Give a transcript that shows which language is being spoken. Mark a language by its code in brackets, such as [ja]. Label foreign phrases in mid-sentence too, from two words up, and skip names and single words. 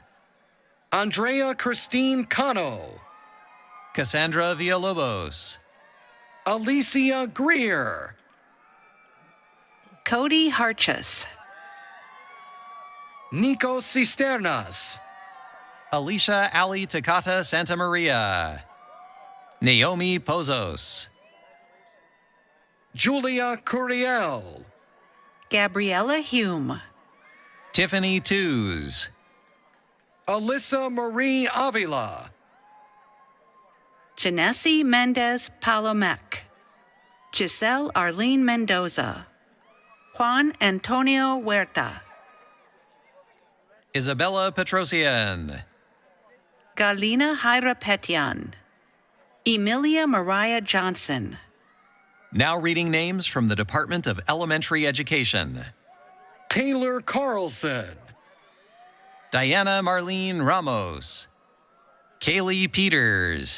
[en] Andrea Christine Cano. Cassandra Villalobos. Alicia Greer. Cody Harchus. Nico Cisternas. Alicia Ali Takata Santa Maria. Naomi Pozos. Julia Curiel. Gabriella Hume. Tiffany Tews. Alyssa Marie Avila. Janesse Mendez Palomec. Giselle Arlene Mendoza. Juan Antonio Huerta. Isabella Petrosian. Galina Jaira Petian. Emilia Mariah Johnson. Now reading names from the Department of Elementary Education. Taylor Carlson. Diana Marlene Ramos. Kaylee Peters.